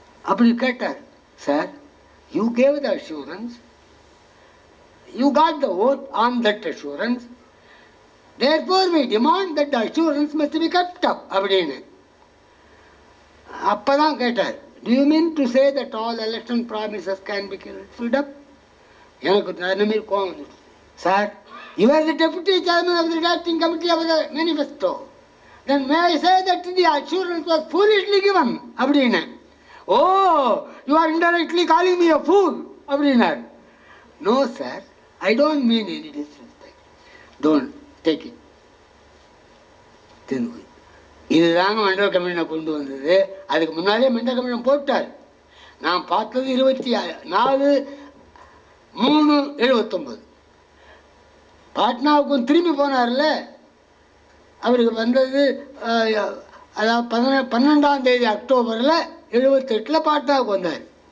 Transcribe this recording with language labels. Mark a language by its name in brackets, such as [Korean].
[Tamil] அப்படி கேட்டார், [English] sir you gave the assurance, you got the oath on that assurance, therefore we demand that the assurance must be kept up [Tamil] அப்படின்னு. அப்பதான் கேட்டார், [English] do you mean to say that all election promises can be filled up? [Tamil] எனக்கு நம்பிக்கை கோவம் வந்துச்சு. [English] sir, you are the deputy chairman of the redacting committee of the manifesto, then may I say that the assurance was foolishly given [Tamil] அப்படின்னு. [English] Oh, you are indirectly calling me a fool [Tamil] அப்படின்னார். [English] No sir, I don't mean any disrespect, don't take it. [Tamil] இதுதாங்க மண்டல கமிஷனை கொண்டு வந்தது. அதுக்கு முன்னாலே மண்டல கமிஷன் போட்டார். நான் பார்த்தது 24/3/79. பாட்னாவுக்கும் திரும்பி போனார்ல, அவருக்கு வந்தது அதாவது 12ஆம் தேதி அக்டோபரில் 78 பாட்னாவுக்கு வந்தார்.